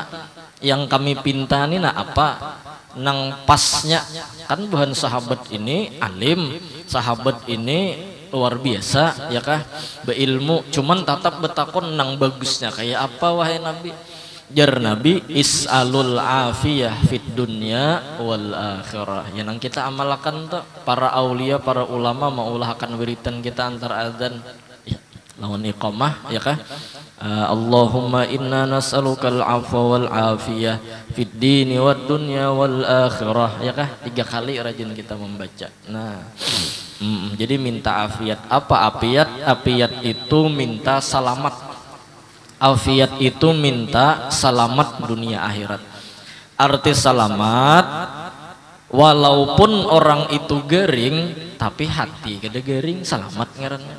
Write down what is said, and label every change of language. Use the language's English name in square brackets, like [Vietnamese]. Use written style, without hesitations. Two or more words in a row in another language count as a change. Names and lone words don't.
[Banjar] Yang kami pinta ini nah apa? Nang pasnya kan bahan sahabat ini alim, sahabat ini luar biasa ya kah, beilmu, cuman tatap betakun nang bagusnya kayak apa wahai Nabi? Jar Nabi, [Arabic] اسألوا العافية في الدنيا والآخرة. [Banjar] Ya nang kita amalkan tuh para aulia, para ulama maulahkan wiritan kita antar adzan ya, lawan iqamah ya kah? [Arabic] اللهم إنا نسألك العفو والعافية في الدين والدنيا والآخرة [Banjar] ya kah? 3 kali rajin kita membaca. Nah, jadi minta afiat. Apa afiat? Afiat itu minta selamat. Afiat itu minta selamat dunia akhirat. Arti selamat, walaupun orang itu garing, tapi hati kada garing, selamat ngaranna.